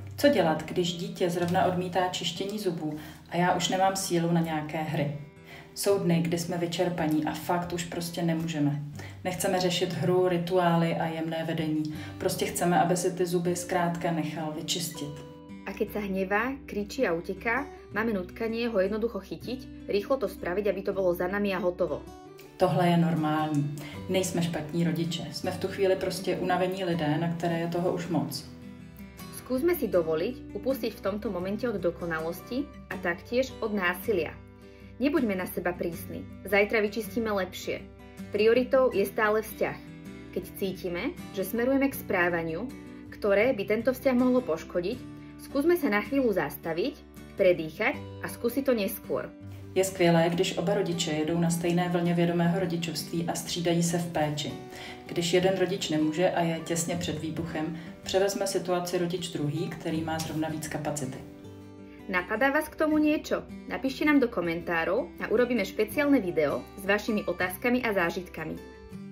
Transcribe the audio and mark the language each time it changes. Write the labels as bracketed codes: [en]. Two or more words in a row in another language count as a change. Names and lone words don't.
[cs] Co dělat, když dítě zrovna odmítá čištění zubů a já už nemám sílu na nějaké hry? Jsou dny, kdy jsme vyčerpaní a fakt už prostě nemůžeme. Nechceme řešit hru, rituály a jemné vedení. Prostě chceme, aby si ty zuby zkrátka nechal vyčistit. [sk] A keď sa hnevá, kričí a uteká, máme nutkanie ho jednoducho chytiť, rýchlo to spraviť, aby to bolo za nami a hotovo. [cs] Tohle je normální. Nejsme špatní rodiče. Jsme v tu chvíli prostě unavení lidé, na které je toho už moc. [sk] Skúsme si dovoliť upustiť v tomto momente od dokonalosti a taktiež od násilia. Nebuďme na seba prísni. Zajtra vyčistíme lepšie. Prioritou je stále vzťah. Keď cítime, že smerujeme k správaniu, ktoré by tento vzťah mohlo poškodiť, skúsme sa na chvíľu zastaviť, predýchať a skúsiť to neskôr. [cs] Je skvělé, když oba rodiče jedou na stejné vlně vědomého rodičovství a střídají se v péči. Když jeden rodič nemůže a je těsně před výbuchem, převezme situaci rodič druhý, který má zrovna víc kapacity. [sk] Napadá vás k tomu niečo? Napíšte nám do komentárov a urobíme špeciálne video s vašimi otázkami a zážitkami.